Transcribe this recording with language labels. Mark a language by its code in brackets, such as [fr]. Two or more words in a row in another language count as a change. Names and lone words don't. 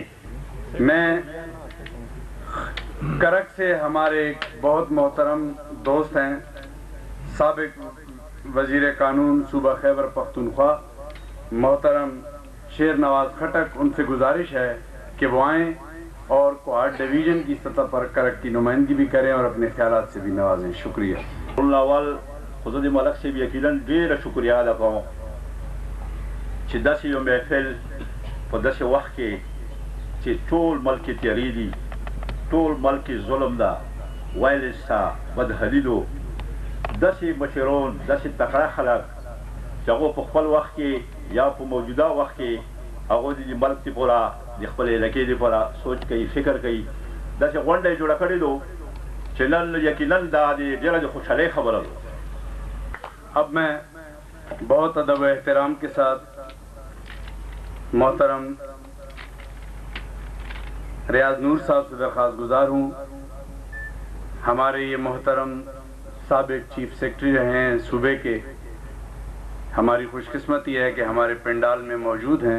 [ur] میں کرک سے ہمارے ایک بہت محترم دوست ہیں، سابق وزیر قانون صوبہ خیبر پختونخوا محترم شیر نواز خٹک، ان سے گزارش ہے کہ وہ آئیں اور کوارٹ ڈویژن کی سطح پر کرک کی نمائندگی بھی کریں اور اپنے خیالات سے بھی نوازیں۔ شکریہ۔ اول خود ملک سے بھی [ps] یقیناً ډېره شکریہ ادا کوم چې داسې یو محفل په داسې وخت کې چې ټول ملک کې تیارې دي، ټول ملک کې ظلم ده، وایلنس ده، بدحلیلو، داسې مشرون، داسې تکړه خلک چې هغو په خپل وخت کې یا په موجوده وخت کې هغوی د ملک دپاره د خپل علاقې دپاره سوچ کوي، فکر کوي، داسې غونډه یې جوړه کړې ده چې نن یقیناً دا د ډېره د خوشحالۍ خبره ده۔ [ur] اب میں بہت ادب و احترام کے ساتھ محترم ریاض نور صاحب سے درخواست گزار ہوں، ہمارے یہ محترم سابق چیف سیکرٹری رہے ہیں صوبے کے، ہماری خوش قسمتی ہے کہ ہمارے پنڈال میں موجود ہیں۔